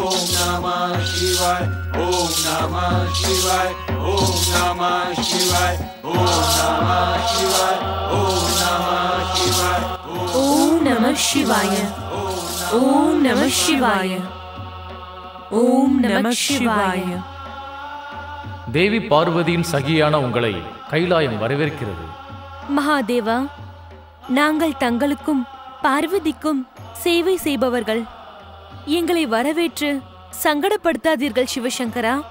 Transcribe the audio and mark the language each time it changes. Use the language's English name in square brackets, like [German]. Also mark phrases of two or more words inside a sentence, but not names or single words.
[Sanskrit] नमः शिवाय। ॐ नमः शिवाय. ॐ नमः शिवाय। ॐ नमः शिवाय. ॐ नमः शिवाय. ॐ नमः शिवाय। ॐ नमः शिवाय. ॐ नमः शिवाय. [Tamil] தேவி பார்வதியின் சகியான உங்களை கைலாயம் வரவேற்கிறது. மகாதேவா, நாங்கள் தங்களுக்கும் பார்வதிக்கும் சேவை செய்பவர்கள். எங்களை வரவேற்று சங்கடப்படுத்தாதீர்கள் சிவசங்கரா.